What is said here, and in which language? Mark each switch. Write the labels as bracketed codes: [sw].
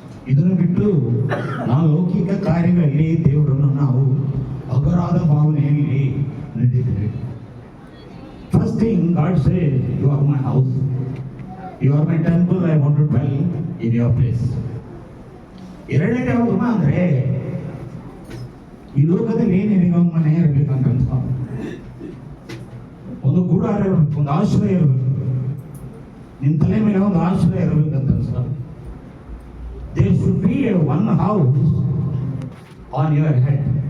[kn] ಇದನ್ನು ಬಿಟ್ಟು ನಾವು ಲೌಕಿಕ ಕಾರ್ಯಗಳಲ್ಲಿ ದೇವರನ್ನು ನಾವು ಅಗರಾದ ಭಾವನೆಯಲ್ಲಿ ನಡೆದಿದ್ದೇವೆ. [en] First thing, God says, you are my house. You are my temple, I want to dwell in your place. [kn] ಎರಡನೇದು ಯಾವ್ದಮ್ಮ ಅಂದ್ರೆ ಈ ಲೋಕದಲ್ಲಿ ನಿನಗೊಂದು ಮನೆ ಇರಬೇಕಂತ ಒಂದು ಗೂಡಾರ ಇರಬೇಕು, ಒಂದು ಆಶ್ರಯ ಇರಬೇಕು, ನಿನ್ನ ತಲೆ ಮೇಲೆ ಒಂದು ಆಶ್ರಯ ಇರಬೇಕಂತ ಅನ್ಸ. [en] There should be one house on your head.